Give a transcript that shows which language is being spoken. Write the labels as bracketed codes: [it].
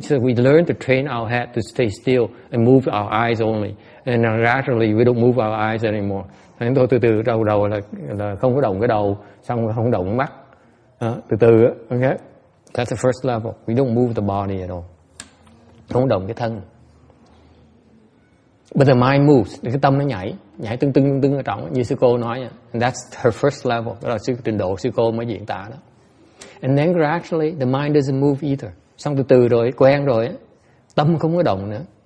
[en] So we learn to train our head to stay still and move our eyes only. And gradually we don't move our eyes anymore. [vi] Chúng tôi từ từ đầu là không có động cái đầu, xong không động cái mắt. Từ từ, [en] okay? That's the first level. We don't move the body at all. [vi] Không động cái thân. [en] But the mind moves. [vi] Cái tâm nó nhảy tưng ở trong, như sư cô nói. [en] And that's her first level. [vi] Đó là trình độ sư cô mới diễn tả đó. [en] And then gradually the mind doesn't move either. [vi] Xong từ từ rồi, quen rồi, tâm không có động nữa.